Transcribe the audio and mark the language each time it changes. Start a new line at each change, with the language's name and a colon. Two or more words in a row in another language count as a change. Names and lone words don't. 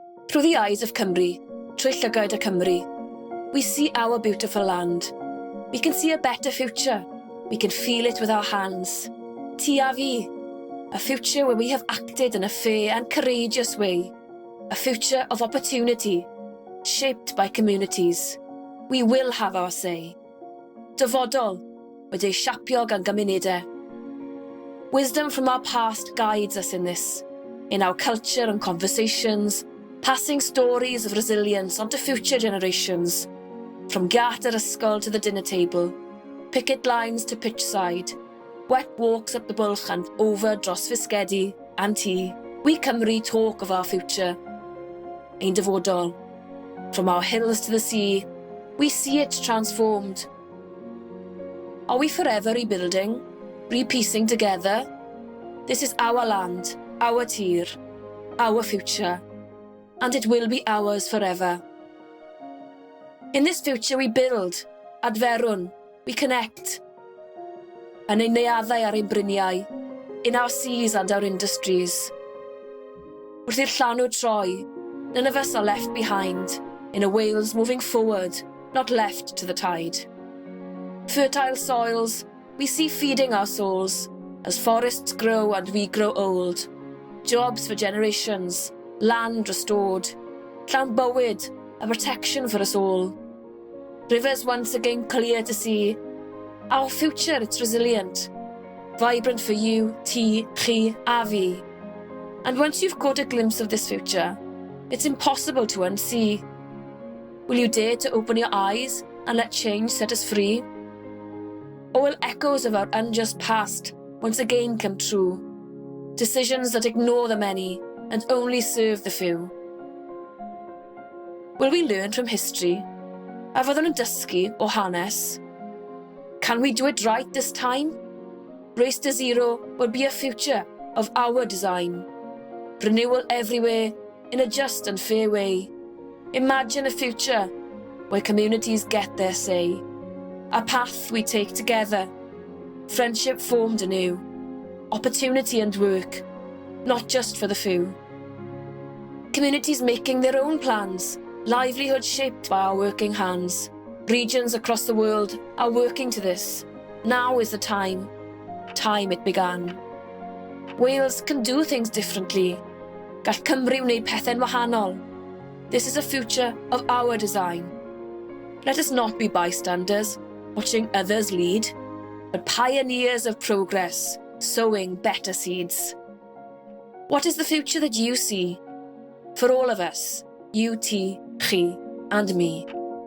English: Through the eyes of Cymru,
Welsh: trwy llygaid y Cymru,
English: we see our beautiful land. We can see a better future. We can feel it with our hands.
Welsh: Ti a fi,
English: a future where we have acted in a fair and courageous way. A future of opportunity, shaped by communities. We will have our say.
Welsh: Dyfodol, wedi'i siapio gan gymunedau.
English: Wisdom from our past guides us in this, in our culture and conversations, passing stories of resilience onto future generations. From
Welsh: giat yr ysgol
English: to the dinner table, picket lines to pitch side, wet walks up the bwlch and over
Welsh: dros fisgedi
English: and tea, we Cymru talk of our future.
Welsh: Ein dyfodol.
English: From our hills to the sea, we see it transformed. Are we forever rebuilding, re-piecing together? This is our land, our tir, our future, and it will be ours forever. In this future we build, adferwn, we connect.
Welsh: Yn ein neuaddau ar ein briniau,
English: in our seas and our industries.
Welsh: Wrth i'r llanw troi,
English: none of us are left behind, in a Wales moving forward, not left to the tide. Fertile soils, we see feeding our souls, as forests grow and we grow old. Jobs for generations, land restored,
Welsh: llawn bywyd,
English: a protection for us all. Rivers once again clear to see. Our future, it's resilient. Vibrant for you,
Welsh: ti, chi, a fi.
English: And once you've caught a glimpse of this future, it's impossible to unsee. Will you dare to open your eyes and let change set us free? Or will echoes of our unjust past once again come true? Decisions that ignore the many and only serve the few. Will we learn from history?
Welsh: A fyddwn yn dysgu o hanes?
English: Can we do it right this time? Race to Zero will be a future of our design. Renewal everywhere in a just and fair way. Imagine a future where communities get their say. A path we take together. Friendship formed anew. Opportunity and work, not just for the few. Communities making their own plans. Livelihood shaped by our working hands. Regions across the world are working to this. Now is the time. Time it began. Wales can do things differently.
Welsh: Gall Cymru wneud pethau'n wahanol.
English: This is a future of our design. Let us not be bystanders, watching others lead, but pioneers of progress, sowing better seeds. What is the future that you see? For all of us, you,
Welsh: ti, chi,
English: and me.